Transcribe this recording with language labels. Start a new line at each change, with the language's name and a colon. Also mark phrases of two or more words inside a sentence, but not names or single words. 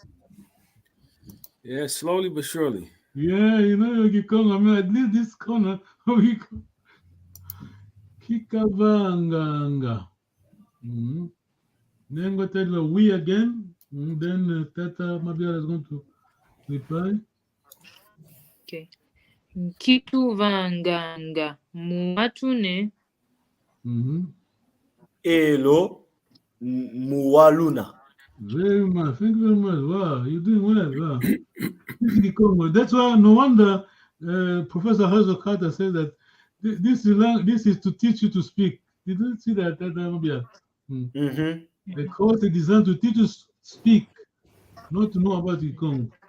English: Yeah, slowly but surely. Yeah, you know your Kikongo. I mean, at least this corner of Kikongo.
Kongo: Kikavanganga.
English: Then go tell you we again. Then Tata Mabia is going to reply.
Kongo: Okay. Kituvanganga muatune. Elo muwaluna.
English: Very much. Thank you very much. Wow, you're doing well. Wow. That's why no wonder Professor Hazel Carter said that this is to teach you to speak. Did you see that? The course is designed to teach you to speak, not to know about Kikongo.